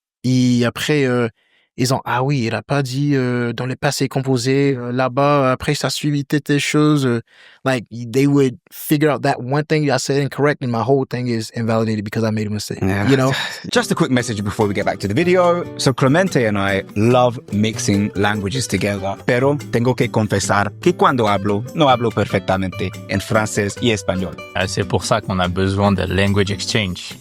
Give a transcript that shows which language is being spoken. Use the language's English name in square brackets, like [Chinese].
[French] Et après, ils ont, ah oui, il a pas dit dans les passés composés, là-bas, après ça suivi telle chose. [English] Like, they would figure out that one thing I said incorrect, and my whole thing is invalidated because I made a mistake, Just a quick message before we get back to the video. So Clemente and I love mixing languages together, [Spanish] pero tengo que confesar que cuando hablo, no hablo perfectamente en francés y español. [French] C'est pour ça qu'on a besoin de [English] language exchange.